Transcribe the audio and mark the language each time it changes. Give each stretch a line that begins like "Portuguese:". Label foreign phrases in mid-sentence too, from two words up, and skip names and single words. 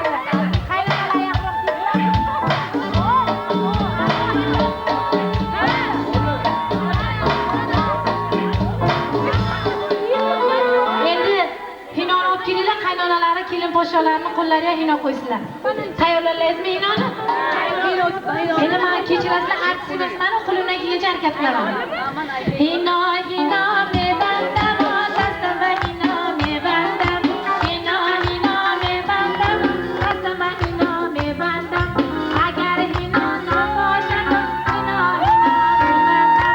Uzbek: Qaynonalari kelin posholarini qo'llariga hino qo'ysinlar. Tayyorlaysizmi hinoni? Endi men kechirasizlar, artist emasman, qo'limdan kelgancha harakat qilaman.
Tajik: Хино ме бандам, дастам хино ме бандам. Хино ме бандам, дастам хино ме бандам. Агар хино номошам, хино ме бандам.